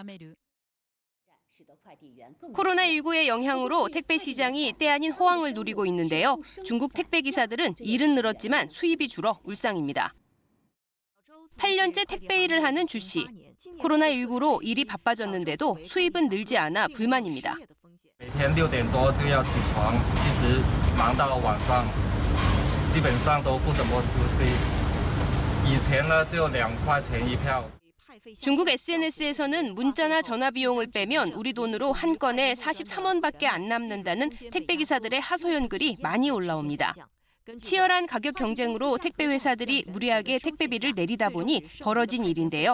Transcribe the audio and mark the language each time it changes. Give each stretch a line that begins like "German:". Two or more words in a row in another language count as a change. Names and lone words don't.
Korean: 코로나19의 영향으로 택배 시장이 때 아닌 호황을 누리고 있는데요. 중국 택배 기사들은 일은 늘었지만 수입이 줄어 울상입니다. 8년째 택배 일을 하는 주 씨. 코로나19로 일이 바빠졌는데도 수입은 늘지 않아 불만입니다.
Chinese: 每天6点多就要起床，一直忙到晚上，基本上都不怎么休息。以前呢就2块钱一票。
Korean: 중국 SNS에서는 문자나 전화 비용을 빼면 우리 돈으로 한 건에 43원밖에 안 남는다는 택배 기사들의 하소연 글이 많이 올라옵니다. 치열한 가격 경쟁으로 택배 회사들이 무리하게 택배비를 내리다 보니 벌어진 일인데요.